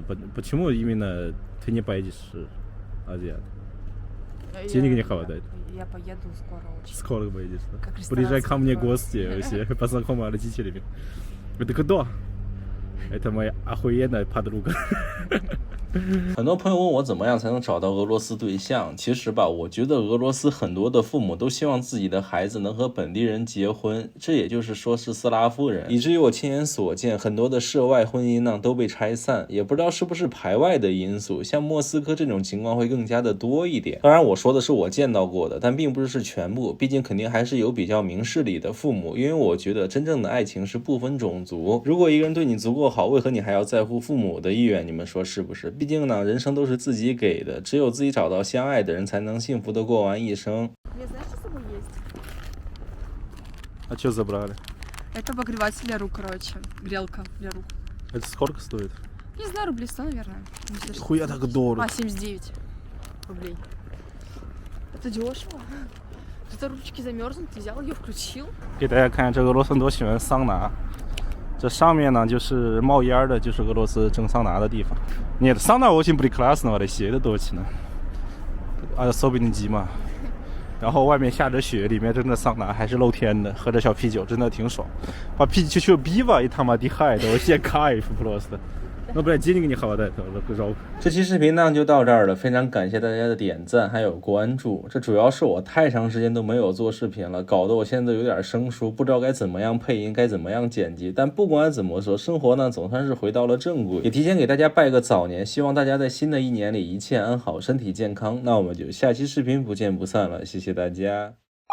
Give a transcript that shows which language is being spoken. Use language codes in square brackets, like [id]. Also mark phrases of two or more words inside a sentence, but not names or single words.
[ru] Почему именно ты не поедешь азиат? Денег не хватает. Я поеду скоро очень. Скоро поедешь, да? Как ресторан Приезжай ко мне в откроют. гости, вообще, познакомы родителями. Это кто? Это моя охуенная подруга. [zh] 很多朋友问我怎么样才能找到俄罗斯对象，其实吧，我觉得俄罗斯很多的父母都希望自己的孩子能和本地人结婚，这也就是说是斯拉夫人，以至于我亲眼所见，很多的涉外婚姻呢都被拆散，也不知道是不是排外的因素，像莫斯科这种情况会更加的多一点。当然我说的是我见到过的，但并不是全部，毕竟肯定还是有比较明事理的父母，因为我觉得真正的爱情是不分种族，如果一个人对你足够好，为何你还要在乎父母的意愿？你们说是不是？毕竟呢，人生都是自己给的，只有自己找到相爱的人，才能幸福的过完一生。 [ru] А что забрали? Это обогреватель для рук, короче. Грелка для рук. Это сколько стоит? Не знаю, рублей 100, наверное. Хуя так дорого. 79 рублей. Это дешево. Это ручки замерзнут, ты взял ее, включил. [zh] 给大家看这俄罗斯人多喜欢桑拿，这上面呢就是冒烟的，就是俄罗斯蒸桑拿的地方。 [ru] Нет, сауна очень прекрасно в России, это точно. Особенно зима. [zh] 然后外面下着雪，里面真的桑拿还是露天的，喝着小啤酒真的挺爽。 [ru] По чуть-чуть пива и там отдыхает, вообще кайф просто. Ну, блядь, денег не хватает, жалко. [zh] 这期视频呢就到这儿了，非常感谢大家的点赞还有关注。这主要是我太长时间都没有做视频了，搞得我现在有点生疏，不知道该怎么样配音，该怎么样剪辑。但不管怎么说，生活呢总算是回到了正轨，也提前给大家拜个早年，希望大家在新的一年里一切安好，身体健康。那我们就下期视频不见不散了，谢谢大家。